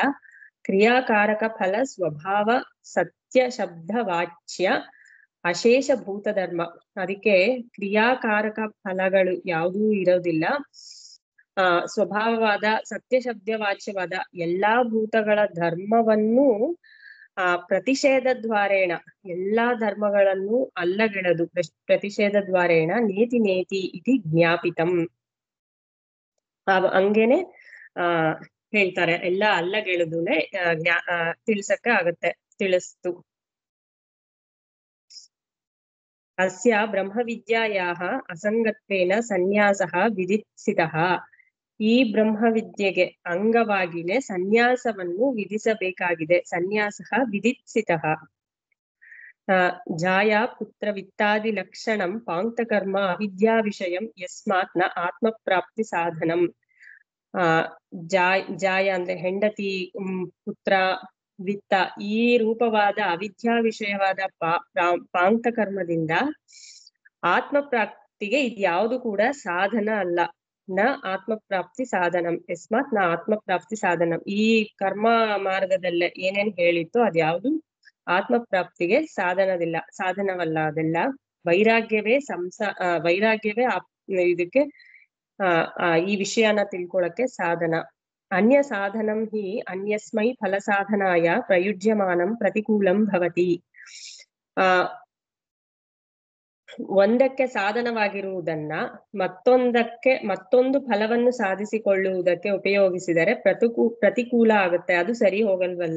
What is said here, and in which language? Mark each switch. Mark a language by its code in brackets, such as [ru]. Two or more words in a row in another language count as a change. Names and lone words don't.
[sa] ಕ್ರಿಯಾಕಾರಕ ಫಲ ಸ್ವಭಾವ ಸತ್ಯ ಶಬ್ದ ವಾಚ್ಯ ಅಶೇಷ ಭೂತ ಧರ್ಮ, [kn] ಅದಕ್ಕೆ ಕ್ರಿಯಾಕಾರಕ ಫಲಗಳು ಯಾವುದೂ ಇರೋದಿಲ್ಲ, ಸ್ವಭಾವವಾದ ಸತ್ಯ ಶಬ್ದ ವಾಚ್ಯವಾದ ಎಲ್ಲಾ ಭೂತಗಳ ಧರ್ಮವನ್ನು [sa] ಪ್ರತಿಷೇಧ ದ್ವಾರೇಣ, [kn] ಎಲ್ಲಾ ಧರ್ಮಗಳನ್ನು ಅಲ್ಲಗೆಳದು [sa] ಪ್ರತಿಷೇಧ ದ್ವಾರೇಣ ನೇತಿ ನೇತಿ ಇತಿ ಜ್ಞಾಪಿತಂ. [kn] ಹಂಗೇನೆ ಹೇಳ್ತಾರೆ, ಎಲ್ಲ ಅಲ್ಲಗೆಳುದುನೆ ತಿಳಿಸಕ್ಕೆ ಆಗತ್ತೆ, ತಿಳಿಸ್ತು. [sa] ಅಸ್ಯ ಬ್ರಹ್ಮವಿದ್ಯಾಯಾಹ ಅಸಂಗತ್ವೇನ ಸನ್ಯಾಸಃ ವಿಧಿಸಿತಃ, [kn] ಈ ಬ್ರಹ್ಮವಿದ್ಯೆಗೆ ಅಂಗವಾಗಿನೇ ಸನ್ಯಾಸವನ್ನು ವಿಧಿಸಬೇಕಾಗಿದೆ. [sa] ಸನ್ಯಾಸಃ ವಿಧಿಸಿತಃ. ಜಾಯಾ ಪುತ್ರ ವಿತ್ತಾದಿ ಲಕ್ಷಣಂ ಪಾಂಕ್ತಕರ್ಮ ಅವಿದ್ಯಾ ವಿಷಯಂ ಯಸ್ಮಾತ್ ನ ಆತ್ಮಪ್ರಾಪ್ತಿ ಸಾಧನಂ. [kn] ಜಾಯ ಅಂದ್ರೆ ಹೆಂಡತಿ, ಪುತ್ರ, ವಿತ್ತ, ಈ ರೂಪವಾದ ಅವಿದ್ಯಾ ವಿಷಯವಾದ ಪಾಂಕ್ತಕರ್ಮದಿಂದ ಆತ್ಮಪ್ರಾಪ್ತಿಗೆ ಇದ್ಯಾವುದು ಕೂಡ ಸಾಧನ ಅಲ್ಲ. [sa] ನ ಆತ್ಮಪ್ರಾಪ್ತಿ ಸಾಧನಂ ಯಸ್ಮಾತ್ ನ ಆತ್ಮಪ್ರಾಪ್ತಿ ಸಾಧನಂ. [kn] ಈ ಕರ್ಮ ಮಾರ್ಗದಲ್ಲೇ ಏನೇನ್ ಹೇಳಿತ್ತು ಅದ್ಯಾವುದು ಆತ್ಮಪ್ರಾಪ್ತಿಗೆ ಸಾಧನವಲ್ಲ. ಅದೆಲ್ಲ ವೈರಾಗ್ಯವೇ ವೈರಾಗ್ಯವೇ ಇದಕ್ಕೆ ಈ ವಿಷಯನ ತಿಳ್ಕೊಳಕ್ಕೆ ಸಾಧನ. [sa] ಅನ್ಯ ಸಾಧನಂ ಹಿ ಅನ್ಯಸ್ಮೈ ಫಲ ಸಾಧನಾಯ ಪ್ರಯುಜ್ಯಮಾನಂ ಪ್ರತಿಕೂಲಂ ಭವತಿ. [kn] ಒಂದಕ್ಕೆ ಸಾಧನವಾಗಿರುವುದನ್ನ ಮತ್ತೊಂದು ಫಲವನ್ನು ಸಾಧಿಸಿಕೊಳ್ಳುವುದಕ್ಕೆ ಉಪಯೋಗಿಸಿದರೆ ಪ್ರತಿಕೂಲ ಆಗುತ್ತೆ, ಅದು ಸರಿ ಹೋಗಲ್ವಲ್ಲ.